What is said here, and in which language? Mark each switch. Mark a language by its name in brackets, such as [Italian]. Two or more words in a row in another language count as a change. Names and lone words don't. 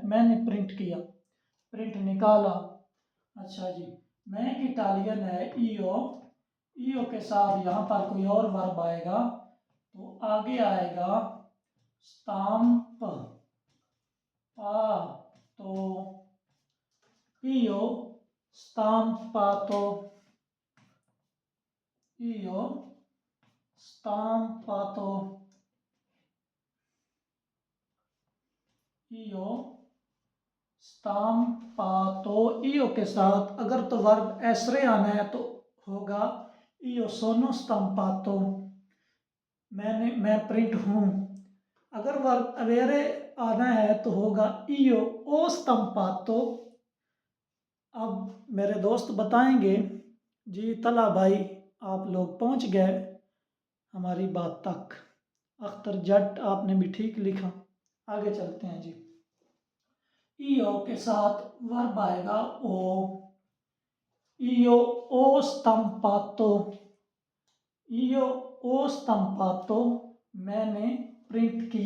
[Urdu] میں نے پرنٹ کیا، پرنٹ نکالا. اچھا جی، میں کی اٹالین ہے ای او، ای او کے ساتھ یہاں پر کوئی اور ورب آئے گا تو آگے آئے گا سٹیمپ तो [Italian] io stampato, io stampato, io stampato, [Urdu] io کے ساتھ اگر تو ورب ایسرے آنا ہے تو ہوگا [Italian] io sono stampato, [Urdu] میں پرنٹ ہوں. اگر ورب اویرے آنا ہے تو ہوگا [Italian] io ho stampato। [Urdu] اب میرے دوست بتائیں گے، جی طلا بھائی آپ لوگ پہنچ گئے ہماری بات تک، اختر جٹ آپ نے بھی ٹھیک لکھا. آگے چلتے ہیں جی، ای او کے ساتھ ورب آئے گا او, [Italian] io ho stampato, io ho stampato [Urdu] میں نے پرنٹ کیا.